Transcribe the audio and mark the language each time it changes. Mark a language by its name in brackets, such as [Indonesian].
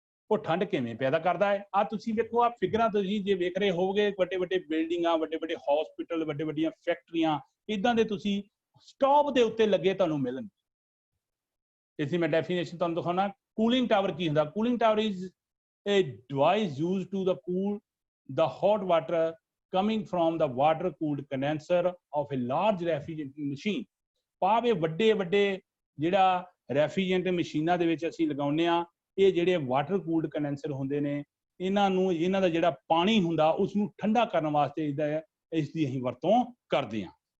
[Punjabi] ਉਹ ਠੰਡ ਕਿਵੇਂ ਪੈਦਾ ਕਰਦਾ ਹੈ? ਆ ਤੁਸੀਂ ਵੇਖੋ, ਆ ਫਿਗਰਾਂ ਤੁਸੀਂ ਜੇ ਵੇਖ ਰਹੇ ਹੋਵੋਗੇ, ਵੱਡੇ ਬਿਲਡਿੰਗਾਂ, ਵੱਡੇ ਹਸਪੀਟਲ, ਵੱਡੀਆਂ ਫੈਕਟਰੀਆਂ, ਇਦਾਂ ਦੇ ਤੁਸੀਂ ਸਟਾਪ ਦੇ ਉੱਤੇ ਲੱਗੇ ਤੁਹਾਨੂੰ ਮਿਲਣਗੇ। ਇਸ ਦੀ ਮੈਂ ਡੈਫੀਨੇਸ਼ਨ ਤੁਹਾਨੂੰ ਦਿਖਾਉਣਾ। ਕੂਲਿੰਗ ਟਾਵਰ ਕੀ ਹੁੰਦਾ? Cooling tower is [English] a device used to cool the hot water coming from the water cooled condenser of a large refrigerant machine। [Punjabi] ਭਾਵੇਂ ਵੱਡੇ ਵੱਡੇ ਜਿਹੜਾ ਰੈਫਰੀਜਰੈਂਟ ਮਸ਼ੀਨਾਂ ਦੇ ਵਿੱਚ ਅਸੀਂ ਲਗਾਉਂਦੇ ਆ, ਇਹ ਜਿਹੜੇ ਵਾਟਰ ਕੂਲਡ ਕੰਡੈਂਸਰ ਹੁੰਦੇ ਨੇ, ਇਹਨਾਂ ਦਾ ਜਿਹੜਾ ਪਾਣੀ ਹੁੰਦਾ ਉਸ ਨੂੰ ਠੰਡਾ ਕਰਨ ਵਾਸਤੇ ਇਸ ਦੀ ਅਸੀਂ ਵਰਤੋਂ ਕਰਦੇ ਹਾਂ।